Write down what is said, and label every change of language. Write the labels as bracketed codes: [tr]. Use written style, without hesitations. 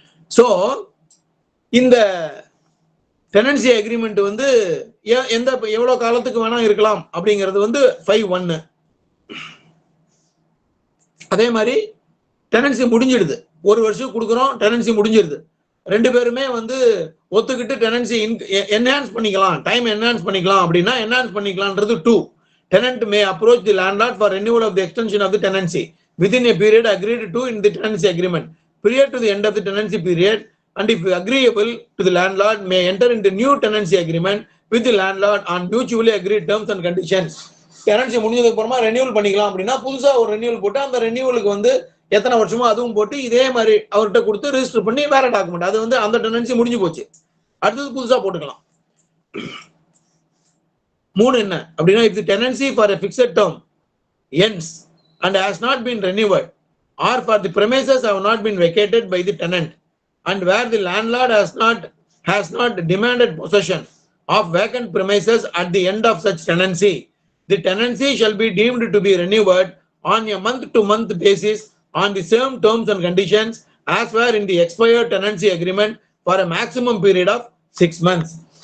[ta] So இந்த tenancy agreement வந்து எவ்வளவு காலத்துக்கு வேணா இருக்கலாம் அப்படிங்கிறது வந்து 5(1). அதே மாதிரி டெனன்சி முடிஞ்சிடுது, 1 வருஷம் கொடுக்குறோம், டெனன்சி முடிஞ்சிடுது. 2 பேருமே வந்து ஒத்துக்கிட்டு டெனன்சி என்ஹான்ஸ் பண்ணிக்கலாம், டைம் என்ஹான்ஸ் பண்ணிக்கலாம் அப்படின்னா enhance பண்ணிக்கலாம்ன்றது 2. [en] Tenant may approach the landlord for renewal of the extension of the tenancy within a period agreed to in the tenancy agreement prior to the end of the tenancy period, and if agreeable to the landlord may enter into new tenancy agreement with the landlord on mutually agreed terms and conditions. [ta] Tenancy முடிஞ்சதுக்கு அப்புறமா renewal பண்ணிக்கலாம் அப்படின்னா புதுசா ஒரு renewal போட்டு அந்த ரெனியூவலுக்கு வந்து எத்தனை வருஷமோ அதுவும் போட்டு இதே மாதிரி அவர்கிட்ட கொடுத்து ரெஜிஸ்டர் பண்ணி வேற டாக்குமெண்ட் அது வந்து அந்த டெனன்சி முடிஞ்சு போச்சு, அடுத்தது புதுசா போட்டுக்கலாம். 3 என்ன அப்படின்னா [en] if the tenancy for a fixed term ends and has not been renewed or for the premises have not been vacated by the tenant and where the landlord has not demanded possession of vacant premises at the end of such tenancy, the tenancy shall be deemed to be renewed on a month-to-month basis on the same terms and conditions as were in the expired tenancy agreement for a maximum period of 6 months.